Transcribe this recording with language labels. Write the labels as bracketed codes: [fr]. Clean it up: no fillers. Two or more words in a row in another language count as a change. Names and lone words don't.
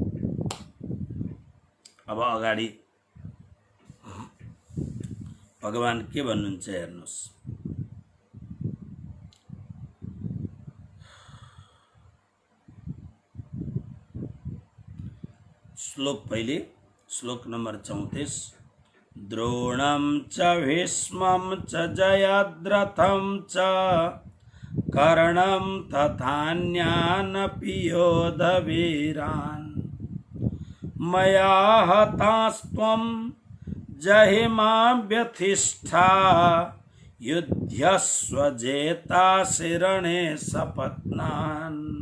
[ne] अब अगाडि भगवान के भन्नुहुन्छ हेर्नुहोस्। श्लोक पहिले, श्लोक नंबर 34। [sa] द्रोणं च भीष्मं च जयद्रथं च कर्णं तथान्यानपि योधवीरान् मया हतास्त्वं जहिमा व्यथिष्ठा युध्यस्व जेतासि रणे सपत्नान्।